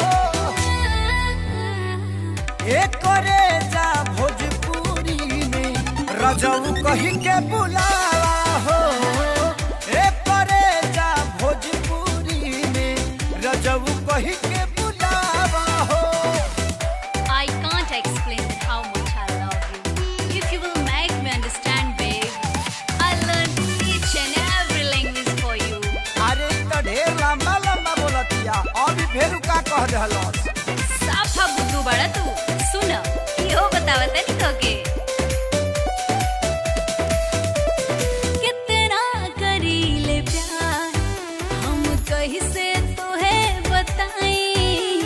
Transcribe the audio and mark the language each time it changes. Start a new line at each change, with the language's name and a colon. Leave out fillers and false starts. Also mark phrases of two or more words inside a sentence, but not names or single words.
Bhojpuri: एक करे जा भोजपुरी में रजऊ कही के बुलावा हो। एक करे जा भोजपुरी में रजऊ कही के बुलावा हो।
English: I can't explain how much I love you. If you will make me understand, babe, I'll learn each and every language for you.
Bhojpuri: अरे तो ढेर लंबा लंबा बोलतिया अभी फेरू का कह दहलस। साफा बुद्धू बड़ा तू। सुन इहो बतावत नहीं तोके। कितना करीले प्यार हम कैसे तोहे बताई।